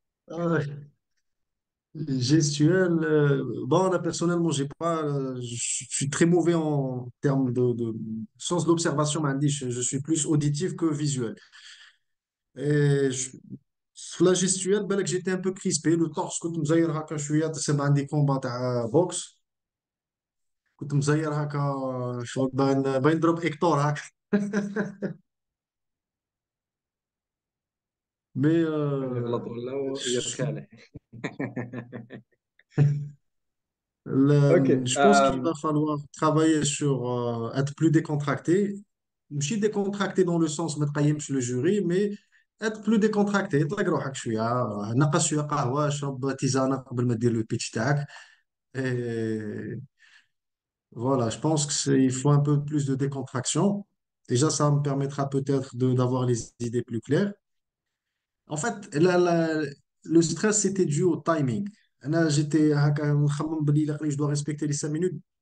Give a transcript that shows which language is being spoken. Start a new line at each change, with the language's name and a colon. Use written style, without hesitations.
French: Ah, gestuelle, bon, là, personnellement, j'ai pas, je suis très mauvais en termes de sens d'observation, m'a dit, je suis plus auditif que visuel. Et sur la gestuelle, ben, là, que j'étais un peu crispé, le torse,
Arabic: كنت مزير هكا شوية تسمع عندي كومبا تاع بوكس كنت مزير هكا شغل باين نضرب إكتور هكا
French: mais
Arabic: يغلط ولا يرخالي. Ok.
French: Je pense qu'il va falloir travailler sur être plus décontracté. Je suis décontracté dans le sens
Arabic: ما تقيمش
French: le jury, mais être plus décontracté.
Arabic: اطلق روحك شوية نقص شوية قهوة اشرب تيزانة قبل ما دير
French: le pitch
Arabic: تاعك.
French: Et voilà, je pense il faut un peu plus de décontraction. Déjà, ça me permettra peut-être d'avoir les idées plus claires. En fait, le stress, c'était dû au timing. Là, j'étais
Arabic: هكا مخمم بلي لا
French: je dois respecter les 5 minutes.